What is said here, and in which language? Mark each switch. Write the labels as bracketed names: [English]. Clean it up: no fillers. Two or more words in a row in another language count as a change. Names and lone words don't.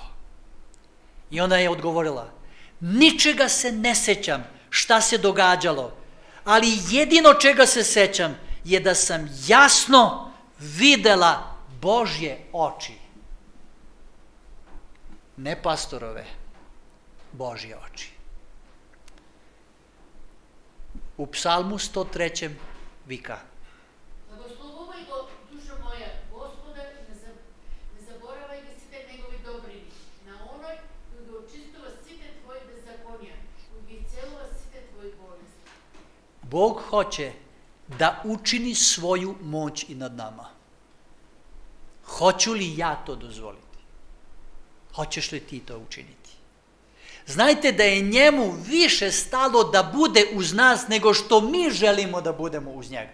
[Serbian] I ona je odgovorila, ničega se ne sećam šta se događalo, ali jedino čega se sećam je da sam jasno videla Božje oči. Ne pastorove, Božje oči. U Psalmu 103. vika, [Macedonian] Благословувај го, душа моја, Господа, и не заборавај ги сите негови добрини, на оној кој ги очистува сите твои беззаконија, кој ги исцелува сите твои болести. [Serbian] Bog hoće da učini svoju moć i nad nama. Hoću li ja to dozvoliti? Hoćeš li ti to učiniti? Znajte da je njemu više stalo da bude uz nas nego što mi želimo da budemo uz njega.